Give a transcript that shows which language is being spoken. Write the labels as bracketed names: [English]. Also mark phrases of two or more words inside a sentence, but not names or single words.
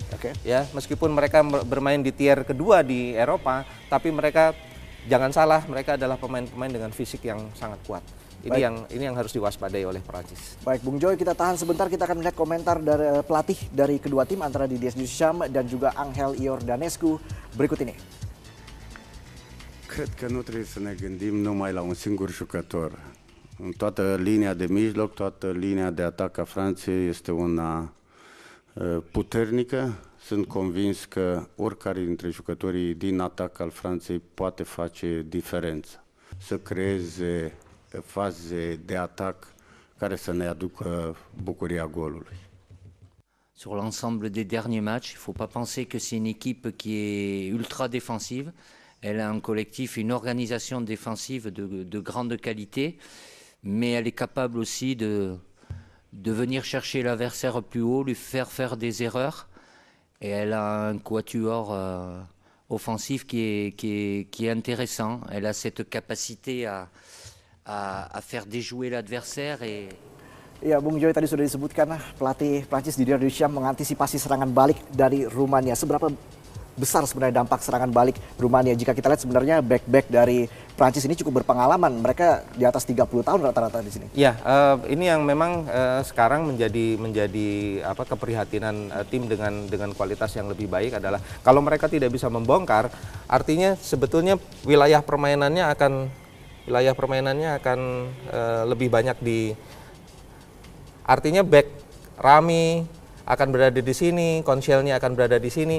[Indonesian] Ya, meskipun mereka bermain di tier kedua di Eropa, tapi mereka jangan salah, mereka adalah pemain-pemain dengan fisik yang sangat kuat. Ini yang harus diwaspadai oleh Prancis. Baik, Bung Joy, kita tahan sebentar, kita akan melihat komentar dari pelatih dari kedua tim antara Didier Deschamps dan juga Angel Iordanescu berikut ini. [Romanian] Cred că nu trebuie să ne gândim numai la un singur jucător. În toată linia de mijloc, toată linia de atac a Franței este una puternică. Sunt convins că oricare dintre jucătorii din atac al Franței poate face diferența. Să creeze faze de atac care să ne aducă bucuria golului. [French] Sur l'ensemble des derniers matchs, il ne faut pas penser que c'est une équipe qui est ultra défensive. Elle a un collectif, une organisation défensive de grande qualité, mais elle est capable aussi de venir chercher l'adversaire plus haut, lui faire des erreurs. Et elle a un quatuor offensif qui est intéressant. Elle a cette capacité à faire déjouer l'adversaire. [Indonesian] Ya, Bung Joy, tadi sudah disebutkan pelatih Prancis Didier Deschamps mengantisipasi serangan balik dari Rumania. Seberapa besar sebenarnya dampak serangan balik Rumania? Jika kita lihat sebenarnya back-back dari Prancis ini cukup berpengalaman. Mereka di atas 30 tahun rata-rata di sini. Ya, ini yang memang sekarang menjadi keprihatinan tim dengan kualitas yang lebih baik adalah kalau mereka tidak bisa membongkar, artinya sebetulnya wilayah permainannya akan lebih banyak artinya back Rami akan berada di sini, Koscielny akan berada di sini.